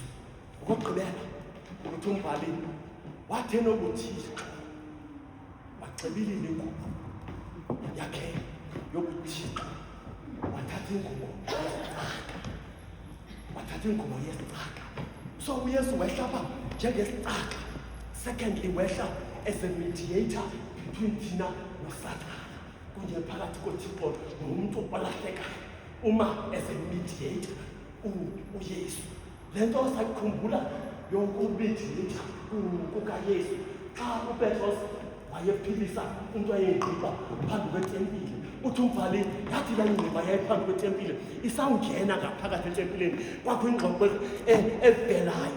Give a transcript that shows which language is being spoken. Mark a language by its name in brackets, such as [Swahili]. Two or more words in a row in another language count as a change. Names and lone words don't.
[Xhosa] Okokugqibela uthi umbhali wathi enokuThixo wacebilile ingubo yakhe yobuThixo, wathatha ingubo yesicaka. So uYesu wehla apha njengesicaka. Secondly, wehla [English] as a mediator [Xhosa] between thina noSathana, kunye phakathi koThixo nomuntu olahlekayo. Uma [English] as a mediator [Xhosa] uYesu, le nto sayikhumbula yokumediator kukaYesu xa uPetros wayephilisa into ayengqiba phambi kwetempile. Uthi umbhali yathi laa ngqiba yayiphambi kwetempile isawungena ngaphakathi etempileni, kwakho ingxoxo evelayo.